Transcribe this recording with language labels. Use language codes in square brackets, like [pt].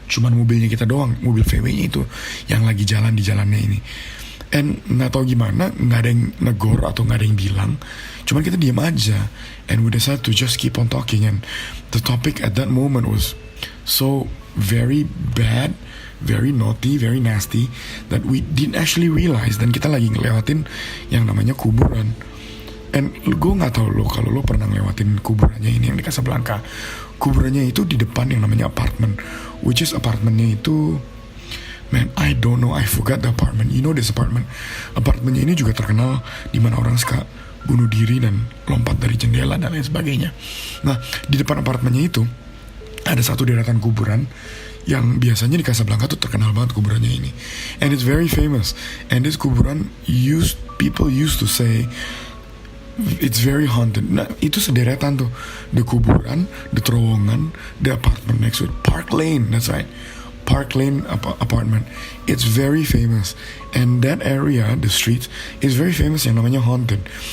[id] Cuman mobilnya kita doang, mobil VW-nya itu yang lagi jalan di jalannya ini. And nggak tahu gimana, nggak ada yang negor atau nggak ada yang bilang. Cuman kita diam aja, [en] and we decided to just keep on talking. And the topic at that moment was so very bad, very naughty, very nasty, that we didn't actually realize. [id] Dan kita lagi ngelewatin yang namanya kuburan. And gue gak tahu lo kalau lo pernah ngelewatin kuburannya ini yang di Casablanca. Kuburannya itu di depan yang namanya [en] apartment, which is [id] apartemennya itu, [en] man, I don't know, I forgot the apartment. You know this apartment. [id] Apartemennya ini juga terkenal di mana orang suka bunuh diri dan lompat dari jendela dan lain sebagainya. Nah, di depan apartemennya itu ada satu deretan kuburan yang biasanya di Casablanca tuh terkenal banget kuburannya ini. [en] And it's very famous. And this kuburan people used to say it's very haunted. [id] Nah, itu sederetan tuh. [en] The kuburan, the terowongan, the apartment next to it. Park Lane, that's right. Park Lane apartment. It's very famous. And that area, the streets, is very famous [id] yang namanya [en] haunted.